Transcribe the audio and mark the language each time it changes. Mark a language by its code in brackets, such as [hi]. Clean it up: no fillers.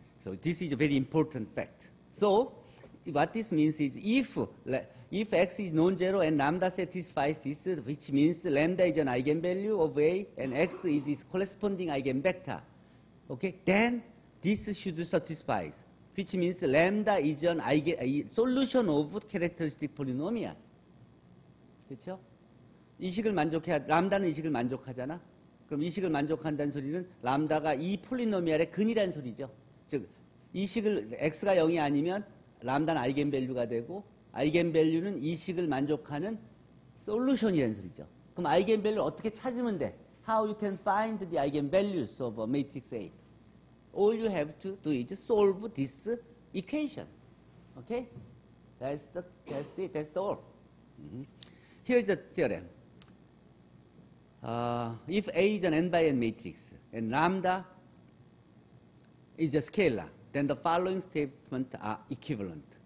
[en] So this is a very important fact. So what this means is if x is non-zero and lambda satisfies this, which means lambda is an eigenvalue of a and x is its corresponding eigenvector, okay, then this should satisfy, which means lambda is an solution of characteristic polynomial. [ko] 그렇죠? 이식을 만족해야, 람다는 이식을 만족하잖아. 그럼 이식을 만족한다는 소리는 람다가 이 폴리노미알의 근이라는 소리죠. 즉 이식을 x가 0이 아니면 람다는 아이겐밸류가 되고 아이겐밸류는 이식을 만족하는 솔루션이라는 소리죠. 그럼 아이겐밸류 어떻게 찾으면 돼? [en] How you can find the eigenvalues of a matrix A? All you have to do is solve this equation. Okay? That's it. That's all. Here is the theorem. If A is an n by n matrix and lambda is a scalar, then the following statements are equivalent.